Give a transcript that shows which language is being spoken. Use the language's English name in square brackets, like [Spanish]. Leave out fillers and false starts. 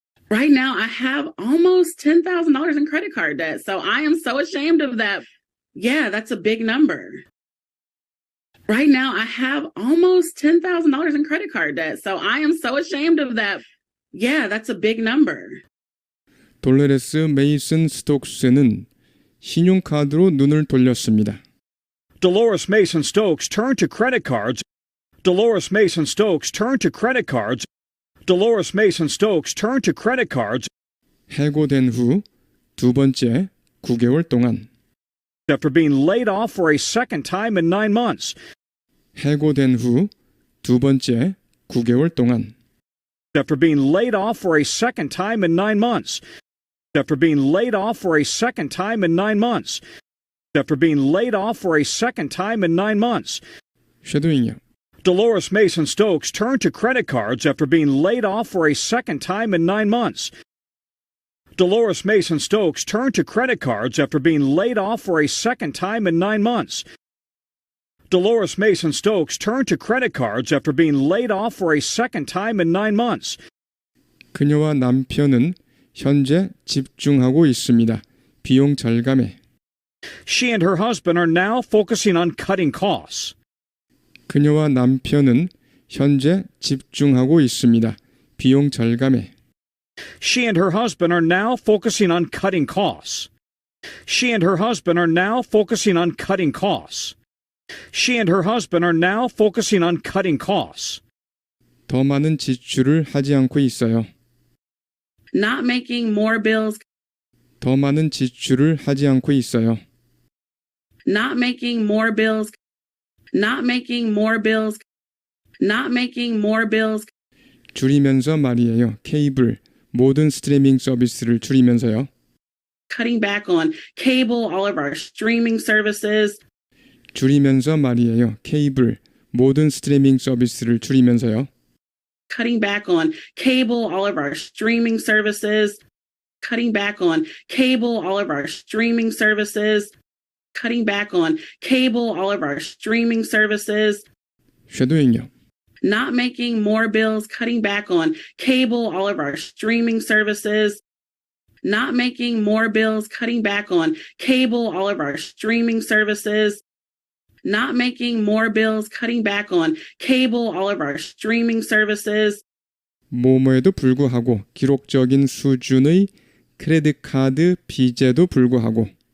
[English] Right now, I have almost $10,000 in credit card debt. So I am so ashamed of that. Yeah, that's a big number. Right now, I have almost $10,000 in credit card debt. So I am so ashamed of that. Yeah, that's a big number. [Korean] 돌레레스 메이슨 스톡스는 신용카드로 눈을 돌렸습니다. [English] Dolores Mason Stokes turned to credit cards. Dolores Mason Stokes turned to credit cards. Dolores Mason Stokes turned to credit cards. [Korean] 해고된 후 두 번째 9개월 동안 [English] After being laid off for a second time in 9 months. [Korean] 해고된 후 두 번째 9개월 동안 [English] After being laid off for a second time in 9 months. After being laid off for a second time in 9 months. After being laid off for a second time in 9 months. [Korean] 쉐도잉이요. [English] Dolores Mason Stokes turned to credit cards after being laid off for a second time in 9 months. Dolores Mason Stokes turned to credit cards after being laid off for a second time in 9 months. Dolores Mason Stokes turned to credit cards after being laid off for a second time in 9 months. [Korean] 그녀와 남편은 현재 집중하고 있습니다. 비용 절감에. [English] She and her husband are now focusing on cutting costs. [Korean] 그녀와 남편은 현재 집중하고 있습니다. 비용 절감에. [English] She and her husband are now focusing on cutting costs. She and her husband are now focusing on cutting costs. She and her husband are now focusing on cutting costs. [Korean] 더 많은 지출을 하지 않고 있어요. [English] Not making more bills. [Korean] 더 많은 지출을 하지 않고 있어요. [English] Not making more bills. Not making more bills. Not making more bills. [Korean] 줄이면서 말이에요. 케이블, 모든 스트리밍 서비스를 줄이면서요. [English] Cutting back on cable, all of our streaming services. [Korean] 줄이면서 말이에요. 케이블, 모든 스트리밍 서비스를 줄이면서요. [English] Cutting back on cable, all of our streaming services. Cutting back on cable, all of our streaming services. Cutting back on cable, all of our streaming services. [Korean] 쉐도잉요. [English] Not making more bills, cutting back on cable, all of our streaming services. Not making more bills, cutting back on cable, all of our streaming services. Not making more bills, cutting back on cable, all of our streaming services. [Korean] 뭐뭐에도 불구하고 기록적인 수준의 크레딧 카드 빚에도 불구하고